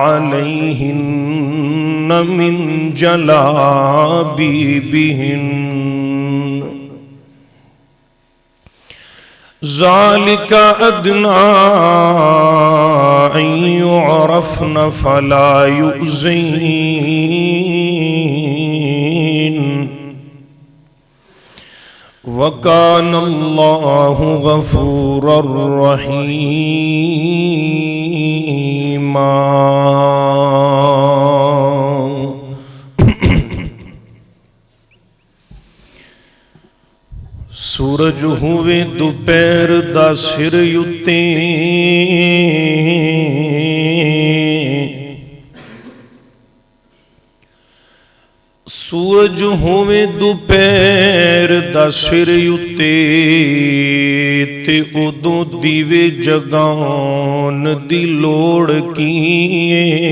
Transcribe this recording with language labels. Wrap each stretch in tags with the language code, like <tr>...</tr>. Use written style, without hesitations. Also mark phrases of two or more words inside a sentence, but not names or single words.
<ar>عليهن من جلابيبهن ذلك أدنى أن يعرفن فلا يؤذين وَكَانَ اللَّهُ غَفُورًا رَحِيمًا۔</ar> <pa>سورج ہوئے دوپہر دا سر یُتے سورج ہووے دوپہر دا سر یُتے تے ادوں دیوے جگاؤن دی لوڑ کیے</pa>